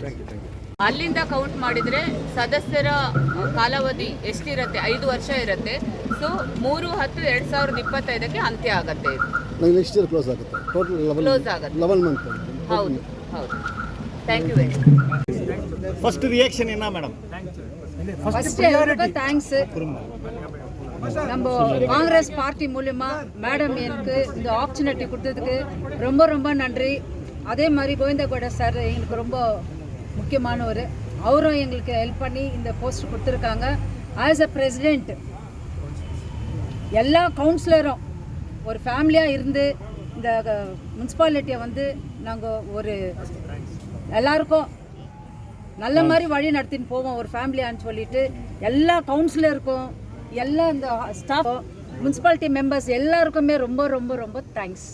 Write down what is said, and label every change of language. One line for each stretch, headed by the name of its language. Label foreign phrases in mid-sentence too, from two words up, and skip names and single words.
Kannada: ಅಲ್ಲಿಂದ ಕೌಂಟ್ ಮಾಡಿದರೆ ಸದಸ್ಯರ ಕಾಲಾವಧಿ ಎಷ್ಟಿರುತ್ತೆ? 5 ವರ್ಷ ಇರುತ್ತೆ. ಸೊ 3/10/2025 ಅಂತ್ಯ ಆಗುತ್ತೆ.
English: next year close
Kannada: ಆಗುತ್ತೆ. ಟೋಟಲ್ ಕ್ಲೋಸ್ ಆಗುತ್ತೆ. 11 ಮಂತ್. ಹೌದು ಹೌದು.
English: thank you very much. first reaction
Tamil: என்ன மேடம்? ஃபர்ஸ்ட் எல்லாருக்கும் தேங்க்ஸ். நம்ம காங்கிரஸ் பார்ட்டி மூலமா மேடம் எனக்கு இந்த ஆப்பர்ச்சுனிட்டி கொடுத்ததுக்கு ரொம்ப ரொம்ப நன்றி. அதே மாதிரி கோவிந்தகவுடா சார் எங்களுக்கு ரொம்ப முக்கியமானவர். அவரும் எங்களுக்கு ஹெல்ப் பண்ணி இந்த போஸ்ட் கொடுத்துருக்காங்க.
English: as a president
Tamil: எல்லா கவுன்சிலரும் ஒரு ஃபேமிலியாக இருந்து இந்த முனிசிபாலிட்டியை வந்து நாங்கள் ஒரு எல்லாருக்கும் நல்ல மாதிரி வழி நடத்தின்னு போவோம் ஒரு ஃபேமிலியான்னு சொல்லிட்டு எல்லா கவுன்சிலருக்கும் எல்லா இந்த
English: staff municipality members
Tamil: எல்லாருக்குமே ரொம்ப ரொம்ப ரொம்ப தேங்க்ஸ்.